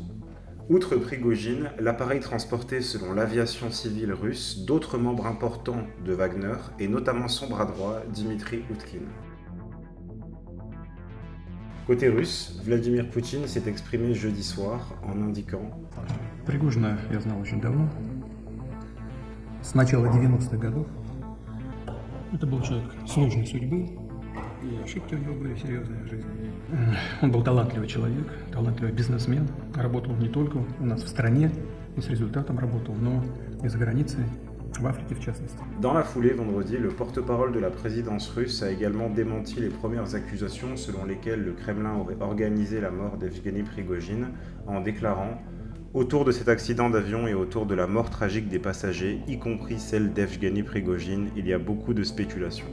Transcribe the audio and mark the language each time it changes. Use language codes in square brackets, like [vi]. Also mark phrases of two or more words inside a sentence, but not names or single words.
[fr] Outre Prigojine, l'appareil transportait, selon l'aviation civile russe, d'autres membres importants de Wagner, et notamment son bras droit, Dmitri Utkin. Côté russe, Vladimir Poutine s'est exprimé jeudi soir en indiquant [ru] Пригожина я знал очень давно, с начала 90-х годов. Это был человек сложной судьбы, и ошибки у него были серьезные в жизни. Он был талантливый человек, талантливый бизнесмен, работал не только у нас в стране и с результатом работал, но и за границей, в Afrique в частности. [fr] Dans la foulée, vendredi, le porte-parole de la présidence russe a également démenti les premières accusations selon lesquelles le Kremlin aurait organisé la mort d'Evgeny Prigojine en déclarant « Autour de cet accident d'avion et autour de la mort tragique des passagers, y compris celle d'Evgeny Prigojine, il y a beaucoup de spéculations.